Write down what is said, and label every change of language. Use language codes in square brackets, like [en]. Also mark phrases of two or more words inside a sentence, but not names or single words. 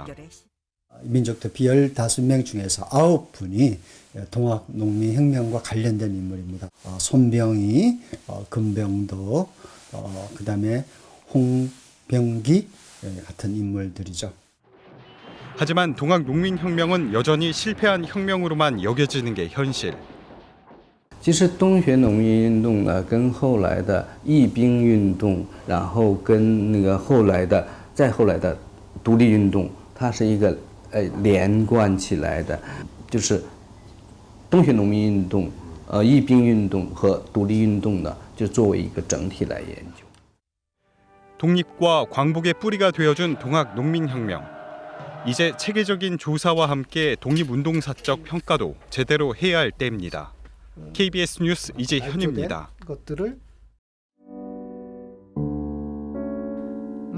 [ko] 민족대표 15명 중에서 9분이 동학농민혁명과 관련된 인물입니다. 손병희, 금병도, 그다음에 홍병기 같은 인물들이죠. 하지만 동학농민혁명은 여전히 실패한 혁명으로만 여겨지는 게 현실. [zh] 其实东学农民运动呢，跟后来的义兵运动，然后跟那个再后来的独立运动，它是一个连贯起来的，就是东学农民运动、义兵运动和独立运动呢，就作为一个整体来研究。 [ko] 독립과 광복의 뿌리가 되어준 동학농민혁명. 이제 체계적인 조사와 함께 독립운동사적 평가도 제대로 해야 할 때입니다. KBS 뉴스 이재현입니다.